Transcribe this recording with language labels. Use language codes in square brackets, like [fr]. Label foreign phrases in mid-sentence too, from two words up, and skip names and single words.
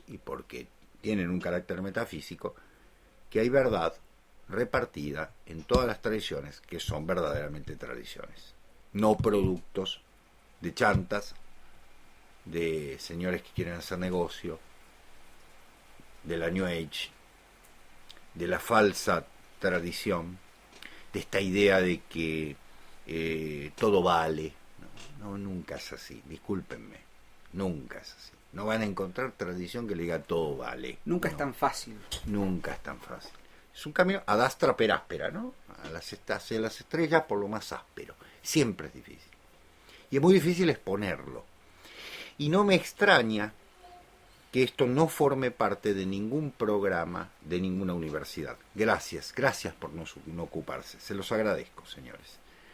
[es] y porque tienen un carácter metafísico, que hay verdad repartida en todas las tradiciones que son verdaderamente tradiciones, no productos de chantas, de señores que quieren hacer negocio, de la New Age, de la falsa tradición, de esta idea de que todo vale. No, nunca es así, discúlpenme, nunca es así. No van a encontrar tradición que le diga todo vale. Nunca es tan fácil. Nunca es tan fácil. Es un camino [la] ad astra per áspera, [es] ¿no? Hacia las estrellas por lo más áspero. Siempre es difícil. Y es muy difícil exponerlo. Y no me extraña que esto no forme parte de ningún programa de ninguna universidad. Gracias por no ocuparse. Se los agradezco, señores.